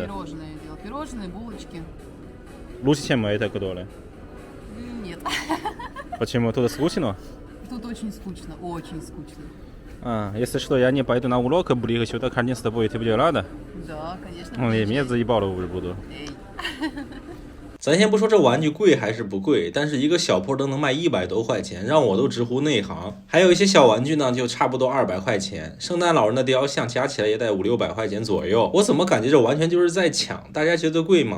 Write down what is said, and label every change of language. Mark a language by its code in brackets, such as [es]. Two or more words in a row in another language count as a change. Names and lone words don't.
[ru] Пирожное делал. Пирожные, булочки. Лучше, чем это, которое. Нет. Почему? Тут скучно? Тут очень скучно, очень скучно. Если что, я не пойду на урок, буду сюда ко мне с тобой, ты будешь рада? Да, конечно. Меня заебало уже буду. Эй. [zh] 咱先不说这玩具贵还是不贵，但是一个小铺都能卖100多块钱，让我都直呼内行。还有一些小玩具呢，就差不多200块钱，圣诞老人的雕像加起来也得500-600块钱左右。我怎么感觉这完全就是在抢？大家觉得贵吗？